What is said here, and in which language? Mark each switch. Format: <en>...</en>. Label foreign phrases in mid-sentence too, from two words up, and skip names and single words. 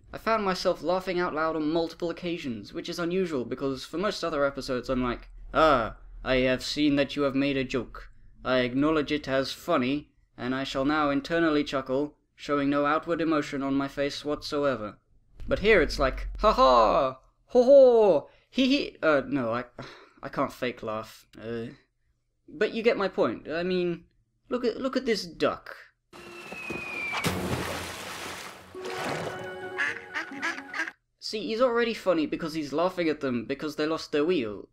<en>I found myself laughing out loud on multiple occasions, which is unusual because for most other episodes I'm like, I have seen that you have made a joke. I acknowledge it as funny, and I shall now internally chuckle, showing no outward emotion on my face whatsoever. But here it's like, ha-ha, ho-ho, hee-hee, no, I can't fake laugh, but you get my point. I mean, look at this duck. See, he's already funny because he's laughing at them because they lost their wheel.</en>